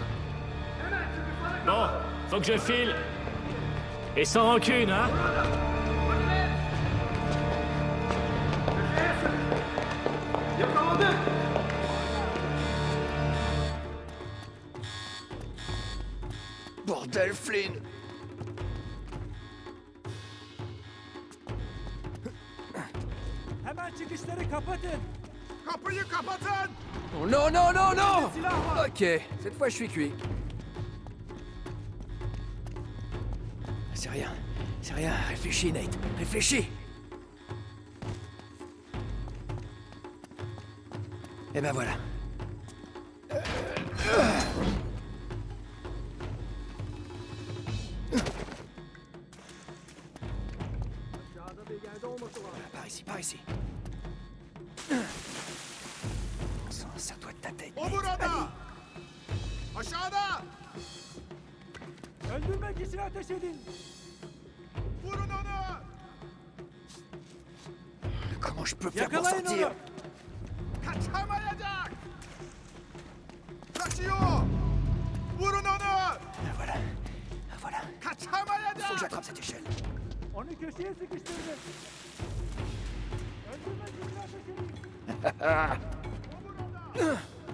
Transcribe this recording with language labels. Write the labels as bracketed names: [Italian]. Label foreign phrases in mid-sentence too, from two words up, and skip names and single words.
[French] Bon, faut que je file. Et sans rancune, hein? Bordel, Flynn! [Turkish] Hemen çıkışları kapatın. Kapıyı kapatın! [French] Oh, non, non, non, non! [Turkish] Silah var. [French] Ok, cette fois je suis cuit. C'est rien, réfléchis, Nate, réfléchis! Et ben voilà. Par ici. Serre-toi de ta tête. [Turkish] O burada! Aşağıda! Öldürmek için ateş edin. Vurun onu! [French] Comment je peux faire pour [Turkish] Yakalayın [French] sortir? [Turkish] onu. Kaçamayacak! Kaçıyor! Vurun onu! [French] Voilà. Voilà. Faut que [Turkish] Kaçamayacak! [French] j'attrape cette échelle. [Turkish] Onu köşeye sıkıştırın. Öldürmek için ateş edin.